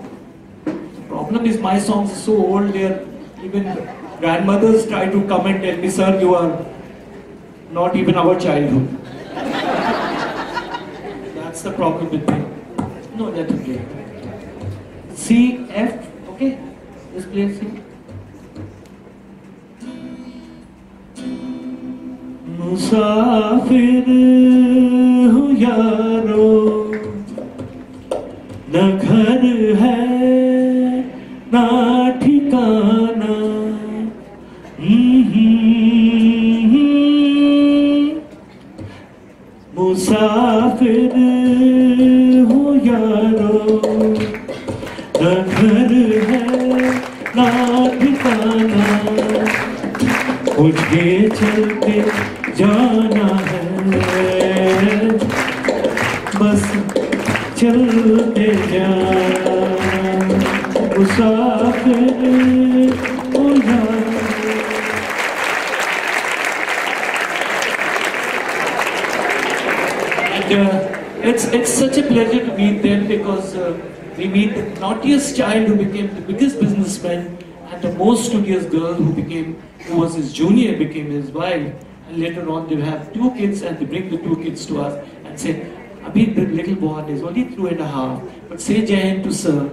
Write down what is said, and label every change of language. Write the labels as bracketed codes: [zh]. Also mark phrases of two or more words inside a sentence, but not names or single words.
[en] The problem is my songs are so old, even grandmothers try to come and tell me, sir, you are not even our childhood. That's the problem with me. No, that's okay. C, F, okay? Just play C. [hi] मुसाफिर हूँ यारो, ना घर है, ना ठिकाना. मुसाफिर हो यारो, ना घर है ना ठिकाना, मुझे चलते जाना है, बस चलते जा. मुसाफिर हो यारो. [en] It's such a pleasure to meet them because we meet the naughtiest child who became the biggest businessman and the most studious girl who was his junior became his wife, and later on they have 2 kids and they bring the 2 kids to us and say, Abhi, the little boy is only 2.5, but say [hi] जय हिंद [en] to sir.